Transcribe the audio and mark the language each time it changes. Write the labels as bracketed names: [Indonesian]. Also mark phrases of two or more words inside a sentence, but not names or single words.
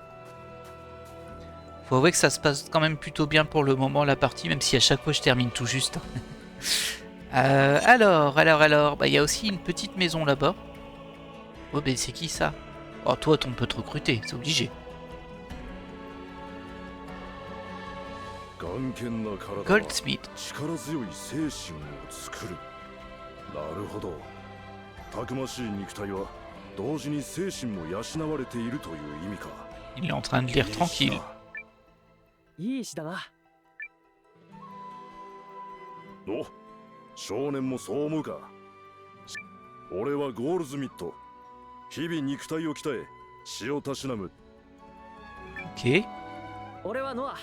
[French] Faut avouer que ça se passe quand même plutôt bien pour le moment la partie, même si à chaque fois je termine tout juste. Alors, il y a aussi une petite maison là-bas. Oh ben c'est qui ça? Oh toi on peut te recruter, c'est obligé. Goldsmith. [Japanese] たくましい肉体は同時に精神も養われているという意味か。 [French] Il est en train de lire tranquille. [Japanese] いい石だな。お、少年もそう思うか。俺はゴールズミット。日々肉体を鍛え、血をたしなむ。 Ok. 俺はノア。